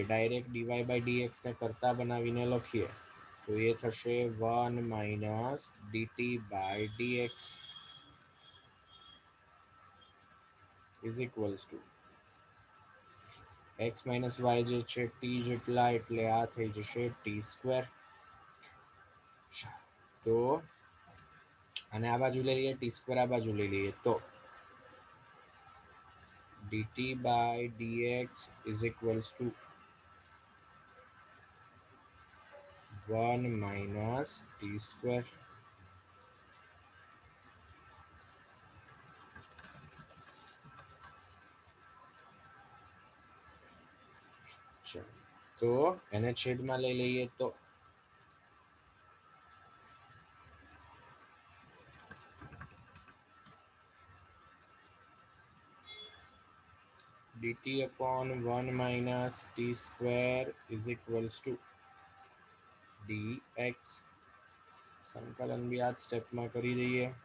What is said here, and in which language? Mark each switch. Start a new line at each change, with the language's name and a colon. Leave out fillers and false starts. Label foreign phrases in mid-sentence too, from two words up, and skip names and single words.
Gujarati: ડાયરેક્ટ dy/dx ને કરતા બનાવીને લખીએ તો એ થશે 1
English: minus dt/dx is equals to x minus y
Gujarati: જે છે t જેટલા એટલે આ થઈ જશે t². તો અને આ બાજુ લઈ લઈએ t² આ બાજુ લઈ લઈએ તો
English: dt/dx is equals to 1 minus t².
Gujarati: તો એને છેદમાં લઈ લઈએ તો
English: dt/1 minus t² is equals to dx.
Gujarati: સંકલન બી આ જ સ્ટેપમાં કરી દઈએ.